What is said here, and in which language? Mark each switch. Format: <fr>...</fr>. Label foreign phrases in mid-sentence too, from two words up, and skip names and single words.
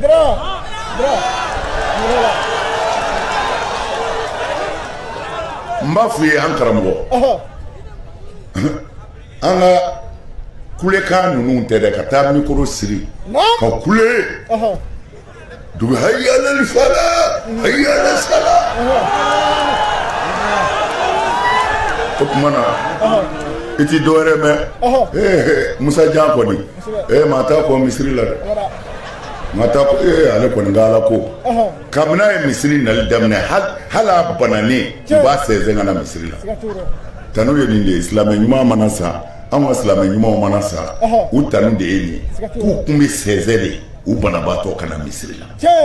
<bm>n b'a f'u ye an karamɔgɔ an ka kulekan ninnu tɛ dɛ ka taa mikoro siri ka kule dugu</bm> <ar>حي على الفلاح حي على الصلاة</ar> <bm>o tuma na i ti dɔwɛrɛ mɛn Musa Jan kɔni maa t'a kɔ misiri la dɛ maa t'a kɔ ale kɔni ka Ala ko kabini a ye misiri nali daminɛ hali a bananen u b'a sɛnsɛn ka na misiri la tanu ye nin de ye silamɛ ɲuman mana sa anw ka silamɛ ɲumanw mana sa u tanu de ye nin ye k'u kun bɛ sɛnsɛn de u banabaatɔ ka na misiri la</bm>